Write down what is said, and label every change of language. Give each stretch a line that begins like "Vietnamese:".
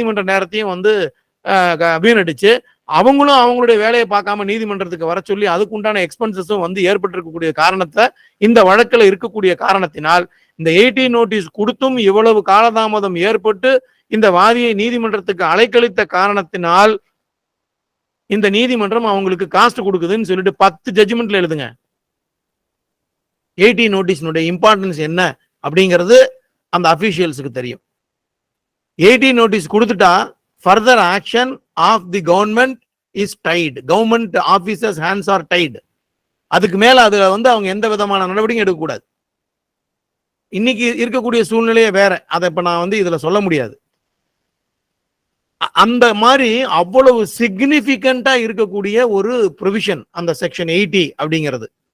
Tamil: நேரத்தையும் வந்து வீணடிச்சு அவங்களும் அவங்களுடைய வேலையை பார்க்காம நீதிமன்றத்துக்கு வர சொல்லி அதுக்குண்டான எக்ஸ்பென்சஸும் வந்து ஏற்பட்டிருக்கக்கூடிய காரணத்தை இந்த வழக்கில் இருக்கக்கூடிய காரணத்தினால் இந்த 80 நோட்டீஸ் கொடுத்தும் இவ்வளவு காலதாமதம் ஏற்பட்டு இந்த வாதியை நீதிமன்றத்துக்கு அலைக்கழித்த காரணத்தினால் இந்த நீதிமன்றம் அவங்களுக்கு காஸ்ட் கொடுக்குதுன்னு சொல்லிட்டு 10 ஜட்ஜ்மெண்ட்ல எழுதுங்க. 80 நோட்டீஸ்னுடைய இம்பார்ட்டன்ஸ் என்ன அப்படிங்கிறது அந்த அபிஷியல்ஸுக்கு தெரியும். 80 நோட்டீஸ் கொடுத்துட்டா
English: further action of the government is tied. Government officers hands are tied.
Tamil: அதுக்கு மேல அதுல வந்து அவங்க எந்த விதமான நடவடிக்கையும் எடுக்கக்கூடாது. இன்னைக்கு இருக்கக்கூடிய சூழ்நிலையே வேற, அதை இப்ப நான் வந்து இதுல சொல்ல முடியாது. அந்த மாதிரி அவ்வளவு சிக்னிபிகண்டா இருக்கக்கூடிய ஒரு ப்ரொவிஷன் அந்த செக்ஷன் 80 அப்படிங்கிறது.